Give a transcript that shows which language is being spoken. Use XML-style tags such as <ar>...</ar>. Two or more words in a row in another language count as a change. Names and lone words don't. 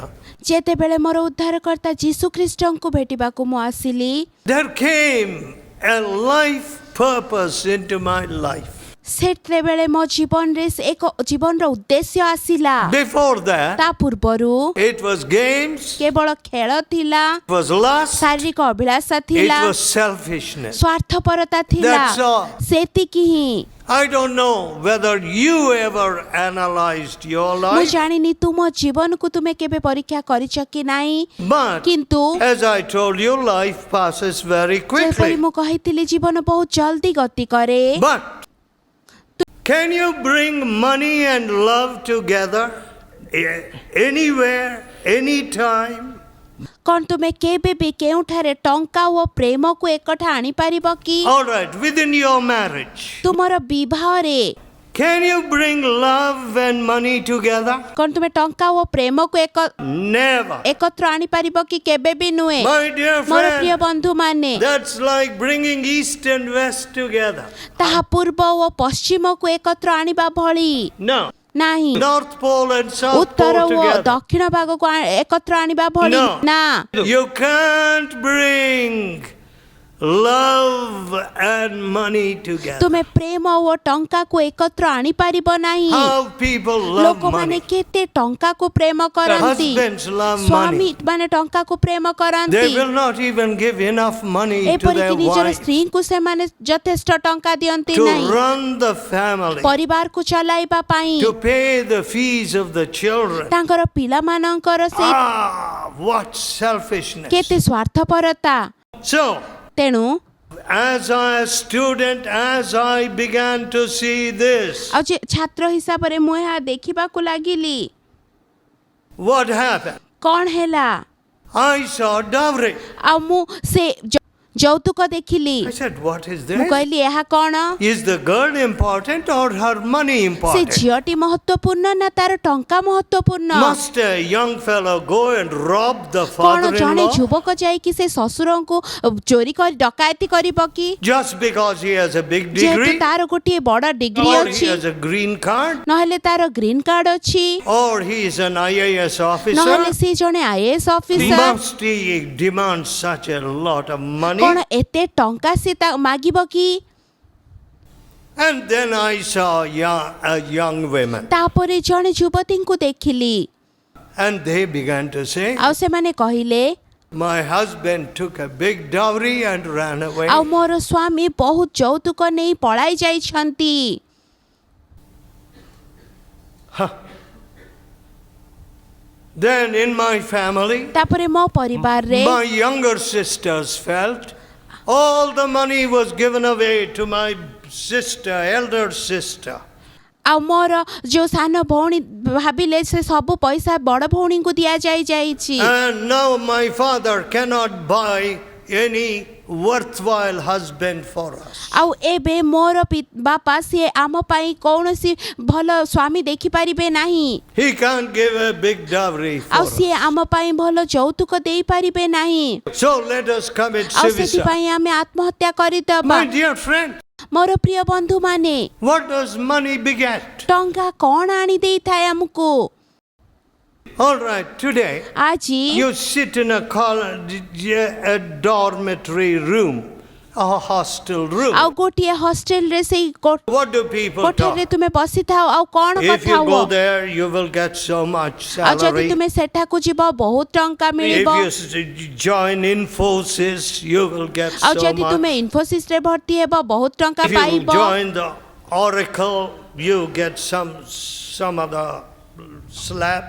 <or>ଯେତେବେଳେ ମୋର ଉଦ୍ଧାରକର୍ତ୍ତା ଯୀଶୁ ଖ୍ରୀଷ୍ଟଙ୍କୁ ଭେଟିବାକୁ ମୁଁ ଆସିଲି</or> <en>there came a life purpose into my life.</en> <or>ସେତେବେଳେ ମୋ ଜୀବନରେ ଏକ ଜୀବନର ଉଦ୍ଦେଶ୍ୟ ଆସିଲା।</or> <en>Before that,</en> <or>ତା ପୂର୍ବରୁ</or> <en>it was games,</en> <or>କେବଳ ଖେଳ ଥିଲା,</or> <en>it was lust,</en> <or>ଶାରୀରିକ ଅଭିଳାଷା</or> <en>it</en> <or>ଥିଲା,</or> <en>was selfishness.</en> <or>ସ୍ୱାର୍ଥପରତା ଥିଲା,</or> <en>That's all.</en> <or>ସେତିକି ହିଁ।</or> <en>I don't know whether you ever analyzed your</en> <or>ମୁଁ</or> <en>life,</en> <or>ଜାଣିନି ତୁମ ଜୀବନକୁ ତୁମେ କେବେ ପରୀକ୍ଷା କରିଛ କି ନାହିଁ,</or> <en>but</en> <or>କିନ୍ତୁ</or> <en>as I told you, life passes very</en> <or>ଯେପରି</or> <en>quickly.</en> <or>ମୁଁ କହିଥିଲି ଜୀବନ ବହୁତ ଜଲ୍ଦି ଗତି କରେ।</or> <en>But can you bring money and love together anywhere, anytime?</en> <or>କ'ଣ ତୁମେ କେବେ ବି କେଉଁଠାରେ ଟଙ୍କା ଓ ପ୍ରେମକୁ ଏକଠା ଆଣିପାରିବ କି?</or> <en>All right, within your marriage,</en> <or>ତୁମର ବିବାହରେ</or> <en>can you bring love and money together?</en> <or>କ'ଣ ତୁମେ ଟଙ୍କା ଓ ପ୍ରେମକୁ</or> <en>Never.</en> <or>ଏକତ୍ର ଆଣିପାରିବ କି? କେବେ ବି ନୁହେଁ।</or> <en>My dear</en> <or>ମୋର ପ୍ରିୟ</or> <en>friend,</en> <or>ବନ୍ଧୁମାନେ,</or> <en>that's like bringing east and west together.</en> <or>ତାହା ପୂର୍ବ ଓ ପଶ୍ଚିମକୁ ଏକତ୍ର ଆଣିବା ଭଳି</or> <en>No.</en> <or>ନାହିଁ।</or> <en>North Pole and South</en> <or>ଉତ୍ତର</or> <en>Pole</en> <or>ଓ</or> <en>together.</en> <or>ଦକ୍ଷିଣ ଭାଗକୁ ଏକତ୍ର ଆଣିବା ଭଳି</or> <en>No.</en> <or>ନା।</or> <en>You can't bring love and money together.</en> <or>ତୁମେ ପ୍ରେମ ଓ ଟଙ୍କାକୁ ଏକତ୍ର ଆଣିପାରିବ ନାହିଁ।</or> <en>How people love</en> <or>ଲୋକମାନେ</or> <en>money.</en> <or>କେତେ ଟଙ୍କାକୁ ପ୍ରେମ କରନ୍ତି।</or> <en>Husbands love</en> <or>ସ୍ୱାମୀ</or> <en>money.</en> <or>ମାନେ ଟଙ୍କାକୁ ପ୍ରେମ</or> <en>They</en> <or>କରନ୍ତି।</or> <en>will not even give enough money to</en> <or>ଏପରିକି</or> <en>their</en> <or>ନିଜର</or> <en>wives</en> <or>ସ୍ତ୍ରୀଙ୍କୁ ସେମାନେ ଯଥେଷ୍ଟ ଟଙ୍କା ଦିଅନ୍ତି</or> <en>to</en> <or>ନାହିଁ</or> <en>run the family,</en> <or>ପରିବାରକୁ ଚଲାଇବା ପାଇଁ,</or> <en>to pay the fees of the children.</en> <or>ତାଙ୍କର ପିଲାମାନଙ୍କର ସେଇ</or> <en>What selfishness.</en> <or>କେତେ ସ୍ୱାର୍ଥପରତା।</or> <en>So,</en> <or>ତେଣୁ</or> <en>as a student, as I began to see this,</en> <or>ଆଉ ଛାତ୍ର ହିସାବରେ ମୁଁ ଏହା ଦେଖିବାକୁ ଲାଗିଲି।</or> <en>what happened?</en> <or>କ'ଣ ହେଲା?</or> <en>I saw dowry.</en> <or>ଆଉ ମୁଁ ସେ ଯୌତୁକ ଦେଖିଲି।</or> <en>I said, what is</en> <or>ମୁଁ</or> <en>this?</en> <or>କହିଲି ଏହା କ'ଣ?</or> <en>Is the girl important or her money</en> <or>ସେ</or> <en>important?</en> <or>ଝିଅଟି ମହତ୍ୱପୂର୍ଣ୍ଣ ନା ତାର ଟଙ୍କା ମହତ୍ୱପୂର୍ଣ୍ଣ?</or> <en>Must a young fellow go and rob the</en> <or>କ'ଣ ଜଣେ</or> <en>father-in-law</en> <or>ଯୁବକ ଯାଇକି ସେ ଶ୍ୱଶୁରଙ୍କୁ ଚୋରି କରି ଡକାୟତି କରିବ କି?</or> <en>just because he has a big</en> <or>ଯେହେତୁ</or> <en>degree,</en> <or>ତାର ଗୋଟିଏ ବଡ଼ ଡିଗ୍ରୀ</or> <en>or he</en> <or>ଅଛି,</or> <en>has a green card,</en> <or>ନହେଲେ ତାର</or> <en>green card</en> <or>ଅଛି,</or> <en>or he is an IAS officer?</en> <or>ନହେଲେ ସେ ଜଣେ</or> <en>IAS officer? Must he demand such a lot of money?</en> <or>କ'ଣ ଏତେ ଟଙ୍କା ସେ ମାଗିବ କି?</or> <en>And then I saw a young women,</en> <or>ତାପରେ ଜଣେ ଯୁବତୀଙ୍କୁ ଦେଖିଲି,</or> <en>and they began to say,</en> <or>ଆଉ ସେମାନେ କହିଲେ,</or> <en>my husband took a big dowry and ran away.</en> <or>ଆଉ ମୋର ସ୍ୱାମୀ ବହୁତ ଯୌତୁକ ନେଇ ପଳାଇ ଯାଇଛନ୍ତି।</or> <en>Then in my family,</en> <or>ତାପରେ ମୋ ପରିବାରରେ</or> <en>my younger sisters felt all the money was given away to my sister, elder sister.</en> <or>ଆଉ ମୋର ଯୋଉ ସାନ ଭଉଣୀ ଭାବିଲେ ସେ ସବୁ ପଇସା ବଡ଼ ଭଉଣୀଙ୍କୁ ଦିଆଯାଇଛି।</or> <en>And now my father cannot buy any worthwhile husband for us.</en> <or>ଆଉ ଏବେ ମୋର ବାପା ସିଏ ଆମ ପାଇଁ କୌଣସି ଭଲ ସ୍ୱାମୀ ଦେଖିପାରିବେ ନାହିଁ।</or> <en>He can't give a big dowry for</en> <or>ଆଉ</or> <en>us.</en> <or>ସିଏ ଆମ ପାଇଁ ଭଲ ଯୌତୁକ ଦେଇପାରିବେ ନାହିଁ।</or> <en>So let us commit</en> <or>ଆଉ</or> <en>suicide.</en> <or>ସେଥିପାଇଁ ଆମେ ଆତ୍ମହତ୍ୟା କରିଦେବା।</or> <en>My dear friend,</en> <or>ମୋର ପ୍ରିୟ ବନ୍ଧୁମାନେ,</or> <en>what does money beget?</en> <or>ଟଙ୍କା କ'ଣ ଆଣି ଦେଇଥାଏ ଆମକୁ?</or> <en>All right, today</en> <or>ଆଜି</or> <en>you sit in a dormitory room, a hostel room.</en> <or>ଆଉ ଗୋଟିଏ ହଷ୍ଟେଲରେ ସେଇ</or> <en>What do people</en> <or>କୋଠରୀରେ</or> <en>talk?</en> <or>ତୁମେ ବସିଥାଅ ଆଉ କ'ଣ</or> <en>If</en> <or>କଥା</or> <en>you go</en> <or>ହୁଅ?</or> <en>there, you will get so much</en> <or>ଆଉ ଯଦି</or> <en>salary.</en> <or>ତୁମେ ସେଠାକୁ ଯିବ ବହୁତ ଟଙ୍କା</or> <en>If</en> <or>ମିଳିବ।</or> <en>you join Infosys, you will get</en> <or>ଆଉ</or> <en>so</en> <or>ଯଦି ତୁମେ</or> <en>much.</en> <or>ଇନଫୋସିସରେ ଭର୍ତ୍ତି ହେବ ବହୁତ ଟଙ୍କା</or> <en>If you</en> <or>ପାଇବ।</or> <en>join the Oracle, you get some other slab.</en>